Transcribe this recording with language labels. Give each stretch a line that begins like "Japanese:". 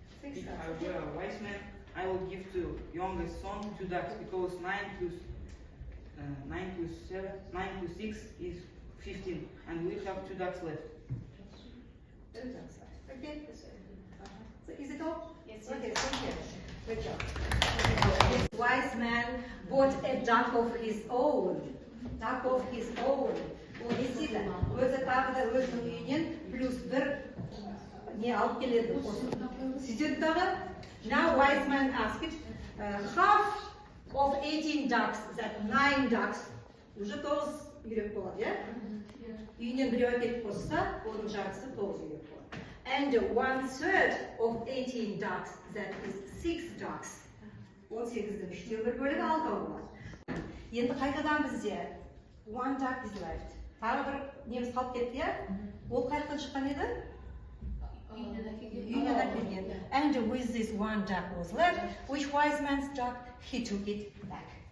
English: If I were a wise man, I will give to youngest son 2 ducks because 9 plus 6 is 15, and we have 2 ducks left. 2 ducks left. Okay? So is it all? Yes. Okay, thank you. Good job. This wise man bought a duck of his own. Duck of his own.
Kazakh: Ол не істейді? Өзі тағы да өзінің үйінен плюс 1 не алып келеді. Сөйтеді дағы.
English: Now wise man asked, half of 18 ducks, that 9 ducks,
Kazakh: уже 9 үйрек болады, иә? Үйінен біреу әкеліп қосса, оның жартысы 9 үйрек болады.
English: And 1/3 of 18 ducks, that is 6 ducks.
Kazakh: 18-дің 3-тен 1 бөлігі 6 болады. Енді қайтадан бізде 1
English: duck is left.
Kazakh: Тағы бір неміз қалып кетті, иә? Ол қайтадан шыққан еді? Үйінен әкелген.
English: And with this 1 duck was left, which wise man's duck, he took it back.